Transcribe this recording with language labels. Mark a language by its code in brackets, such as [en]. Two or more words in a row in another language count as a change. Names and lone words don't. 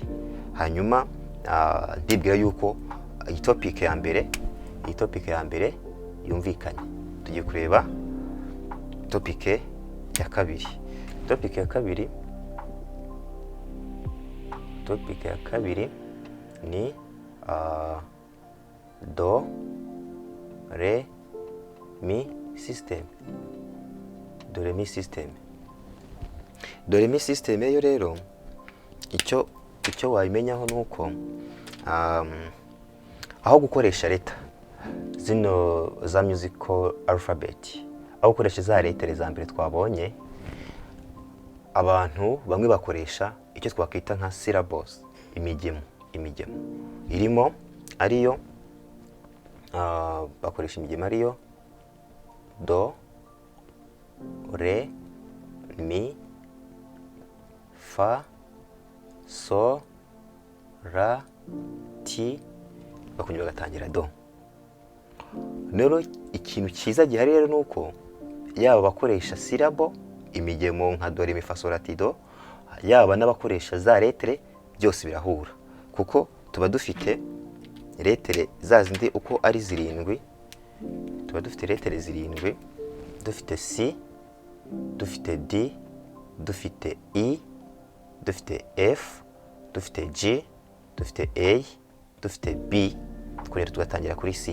[rw] Hanyuma ndibwira yuko iyi topic ya mbere yumvikanye. Tugiye kureba topic ya kabiri. Topic ya kabiri ni do, re, mi system. Do, re, mi system. Do, re, mi system yo rero icyo wayimenyaho nuko aho gukoresha leta zino za [en] musical alphabet, [rw] aho ukoresha za letere za mbere twabonye, abantu bamwe bakoresha icyo twakwita nka syllables, imigemo irimo ariyo bakoresha imigemo ariyo do, re, mi, fa, so, ra, ti, bakongera bagatangira do. Rero ikintu cyiza gihari rero nuko yaba bakoresha syllable, imigemo nka do, re, mi, fa, so, la, ti, do, yaba n'abakoresha za letere, byose birahura kuko tuba dufite letere za zindi uko ari zirindwi. Tuba dufite letere zirindwi, dufite C, dufite D, dufite E, dufite F, dufite G, dufite A, dufite B, twongera tugatangira kuri C.